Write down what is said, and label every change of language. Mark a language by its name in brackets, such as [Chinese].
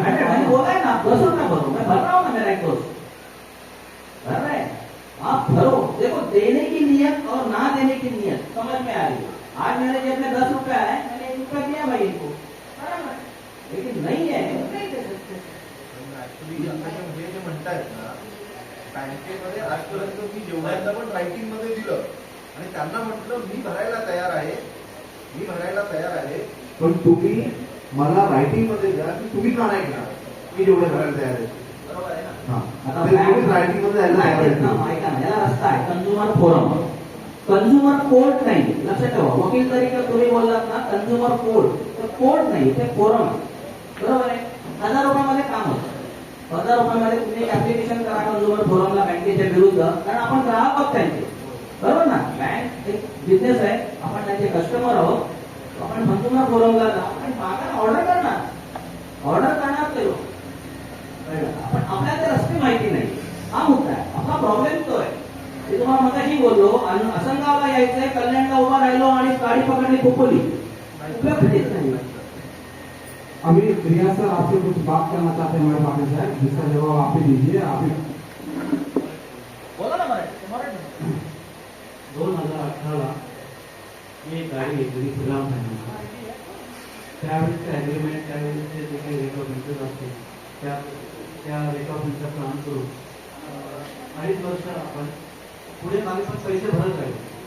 [Hindi] मैंने बोला है ना, 200 रुपया भरो, मैं भर रहा हूँ ना, मेरा एक दोस्त भर रहे हैं, आप भरो। देखो, देने की नियत और ना देने की नियत समझ में आ रही है। आज मेरे जेब में 10 रुपया है, मैंने 1 रुपया दिया भाई इनको, लेकिन नहीं है, नहीं दे सकते। [Marathi] हे जे म्हणतायत ना, बँकेमध्ये आजपर्यंत मी जेवढ्यांदा पण रायटिंग मध्ये दिलं आणि त्यांना म्हटलं मी भरायला तयार आहे, मी भरायला तयार आहे, पण तुम्ही मला रायटिंग मध्ये द्या की तुम्ही का नाही घेणार, मी जेवढे भरायला तयार आहे. बरोबर आहे ना. हा, आता ते तुम्ही रायटिंग मध्ये द्यायला तयार आहे. ऐका ना, याला रस्ता आहे, कंझ्युमर फोरम, कंझ्युमर कोर्ट नाही, लक्षात ठेवा. वकील तरीके तुम्ही बोललात ना कंझ्युमर कोर्ट, तर कोर्ट नाही, ते फोरम आहे. बरोबर आहे. 1000 रुपयामध्ये काम होतं. 1000 रुपयामध्ये तुम्ही ऍप्लिकेशन करा कंझ्युमर फोरमला बँकेच्या विरुद्ध, कारण आपण ग्राहक आहोत त्यांचे. बरोबर ना. बँक एक बिझनेस आहे, आपण त्यांचे कस्टमर आहोत. आपण कंझ्युमर फोरमला जा आणि मागा ऑर्डर करणार ते लोक. आपण आपल्याला ते रस्ते माहिती नाही, हा मुद्दा आहे. आपला प्रॉब्लेम तो आहे. मी तुम्हाला मगाशी बोललो, असंगावला यायचंय, कल्याणला उभा राहिलो आणि गाडी पकडली खोपली, उपयोग कधीच नाही. [Hindi] अभी रिया सर आपसे कुछ बात करना चाहते हैं हमारे पाटिल साहब, जिसका जवाब आप ही दीजिए. आप ही [Marathi] बोला ना मराठी. 2018ला मी एक गाडी घेतली गुलाम फायनान्स. त्यावेळेसचे ॲग्रीमेंट, त्यावेळेसचे जे काही रेट ऑफ इंटरेस्ट असते त्या रेट ऑफ इंटरेस्ट काम करून 2.5 वर्ष आपण पुढे मागे पण पैसे भरत राहिले.